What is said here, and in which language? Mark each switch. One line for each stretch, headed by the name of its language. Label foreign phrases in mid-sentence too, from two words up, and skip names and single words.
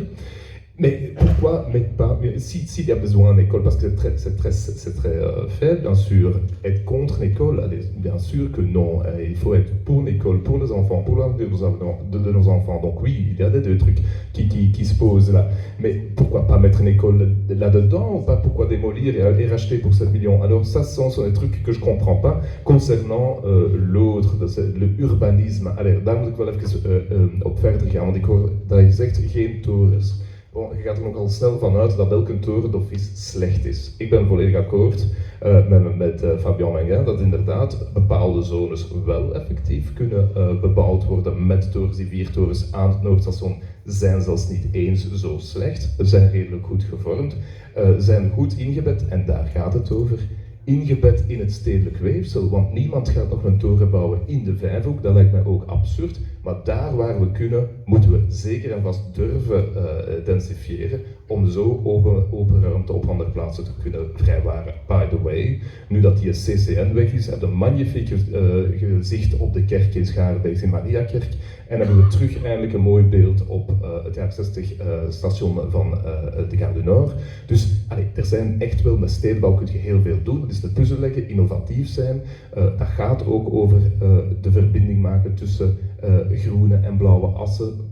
French: Mais pourquoi mettre pas, s'il y a besoin d'une école, parce que c'est très faible, bien sûr, être contre l'école, bien sûr que non, il faut être pour l'école, pour les enfants, pour l'avenir de nos enfants. Donc oui, il y a des trucs qui se posent là. Mais pourquoi pas mettre une école là-dedans, ou pas pourquoi démolir et racheter pour 7 millions? Alors ça, ce sont des trucs que je ne comprends pas concernant l'autre, le urbanisme.
Dutch: Allez, daar moet ik wel even op verder gaan, want ik hoor dat je zegt geen torens. je gaat er nogal snel vanuit dat elke torendoffice slecht is. Ik ben volledig akkoord met Fabien Menguin dat inderdaad bepaalde zones wel effectief kunnen bebouwd worden met torens. Die 4 torens aan het Noordstation zijn zelfs niet eens zo slecht, zijn redelijk goed gevormd, zijn goed ingebed en daar gaat het over. Ingebed in het stedelijk weefsel, want niemand gaat nog een toren bouwen in de Vijfhoek, dat lijkt mij ook absurd, maar daar waar we kunnen, moeten we zeker en vast durven densifiëren om zo open ruimte op andere plaatsen te kunnen vrijwaren.
English: By the way,
Dutch: nu dat die CCN weg is, hebben we een magnifiek gezicht op de kerk in Schaarbeek, in Mariakerk, en hebben we terug eindelijk een mooi beeld op het jaar 60 station van de Gare du Nord. Dus er zijn echt wel, met stedenbouw kun je heel veel doen. Dat is de puzzel leggen, innovatief zijn. Dat gaat ook over de verbinding maken tussen groene en blauwe assen.